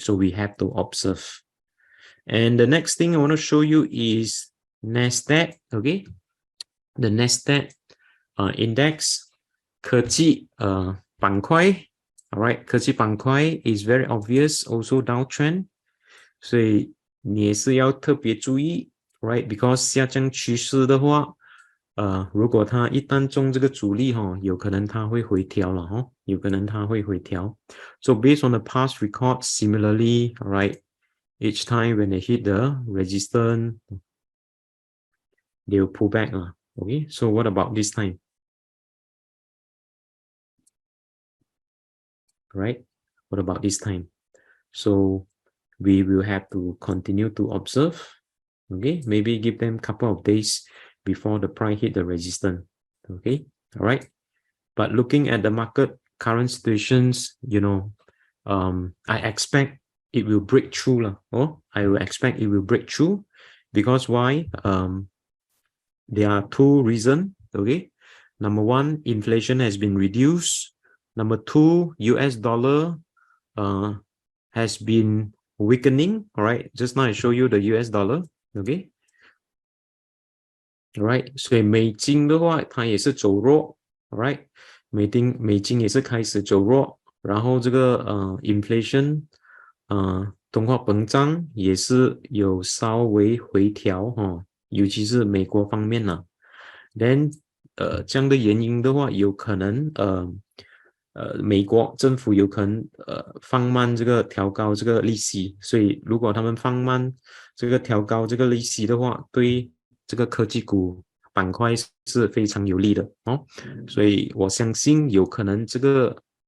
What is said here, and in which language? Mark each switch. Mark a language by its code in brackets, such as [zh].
[en] So we have to observe. And the next thing I want to show you is NASDAQ, okay? The NASDAQ index, [zh] 科技板块, [en] all right? [zh] 科技板块 [en] is very obvious, also downtrend. [zh] 所以你也是要特别注意 [en] right? Because [zh] 下降趋势的话，如果它一旦中这个阻力有可能它会回调了有可能它会回调。 [en] So based on the past record, similarly, right? Each time when they hit the resistance, they will pull back Okay, so what about this time? Right? What about this time? So we will have to continue to observe. Okay, maybe give them a couple of days before the price hit the resistance. Okay, all right. But looking at the market current situations, I expect it will break through. I will expect it will break through because why? There are 2 reasons. Okay, number 1, inflation has been reduced. Number 2, US dollar has been weakening. All right, just now I show you the US dollar. Okay, all right, [zh] 所以美金的话它也是走弱。 [en] all right, [zh] 美金也是开始走弱，然后这个inflation 通货膨胀也是有稍微回调尤其是美国方面呢。 [en] Then [zh] 这样的原因的话，有可能美国政府有可能放慢这个调高这个利息，所以如果他们放慢这个调高这个利息的话，对这个科技股板块是非常有利的所以我相信有可能这个